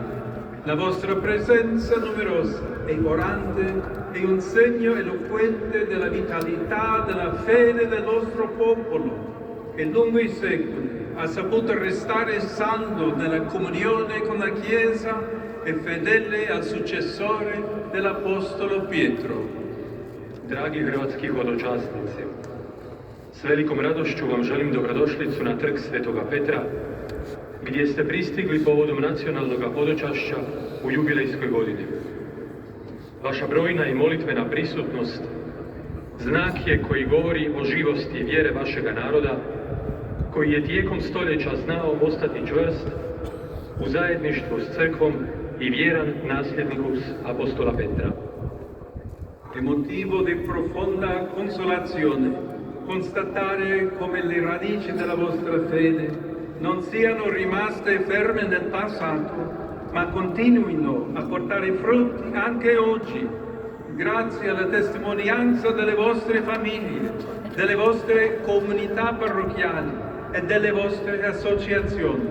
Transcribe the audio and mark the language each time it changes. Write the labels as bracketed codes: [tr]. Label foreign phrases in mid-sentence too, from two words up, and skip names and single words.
[it] La vostra presenza numerosa e orante è un segno eloquente della vitalità della fede del nostro popolo, che lungo i secoli ha saputo restare saldo nella comunione con la Chiesa e fedele al successore dell'Apostolo Pietro. [hr] Dragi hrvatski hodočasnici, s velikom radošću vam želim dobrodošlicu na trg Svetoga Petra, gdje ste pristigli povodom nacionalnog hodočašća u jubilejskoj godini. Vaša brojna i molitvena prisutnost znak je koji govori o živosti vjere vašega naroda, koji je tijekom stoljeća znao ostati čvrst u zajedništvu s crkvom i vjeran nasljednik apostola Petra. [it] È motivo di profonda consolazione constatare come le radici della vostra fede non siano rimaste ferme nel passato, ma continuino a portare frutti anche oggi, grazie alla testimonianza delle vostre famiglie, delle vostre comunità parrocchiali e delle vostre associazioni.